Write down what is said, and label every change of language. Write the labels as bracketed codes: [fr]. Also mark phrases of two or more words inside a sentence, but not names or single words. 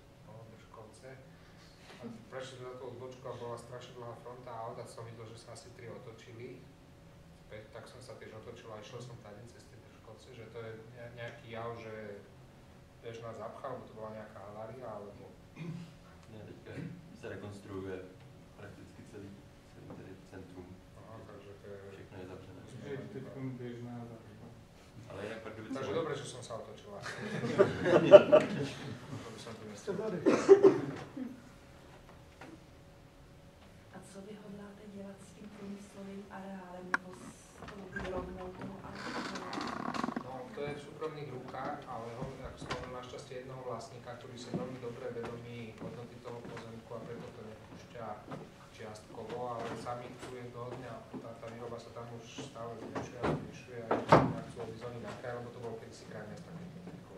[sk] No, Držkovce. A prešli sme za tú odbočku a bola strašne dlhá [cs] fronta aut [sk] a som videl, že sa asi 3 otočili. Tak som sa tiež otočil a išiel som tady cez tie Držkovce, že to je nejaký jav, že vieš nás zapchal, alebo to bola nejaká havária, alebo... [cs] Ne, teďka se rekonstruuje prakticky celý tedy centrum. Aha, takže to je... Všechno je zavřené. Je teď běžná záruka. Ale jinak Pardubice... [sk] Takže dobre, že som sa otočil. To by som tu nestiel. [cs] A co vy hodláte dělat s tím průmyslovým areálem nebo s tou výrobnou toho auta? No, [sk] to je v súkromných rukách, ale ako som hovoril, našťastie jednoho vlastníka, ktorý si veľmi dobre vedomí hodnoty toho pozemku a preto to nepúšťa čiastkovo, ale sami chcú jednoho dňa, tá výroba sa tam už stále zmenšuje a zmenšuje a jednoho chcú odísť oni na kraj, lebo to bolo kedysi kraj mesta, keď to vzniklo.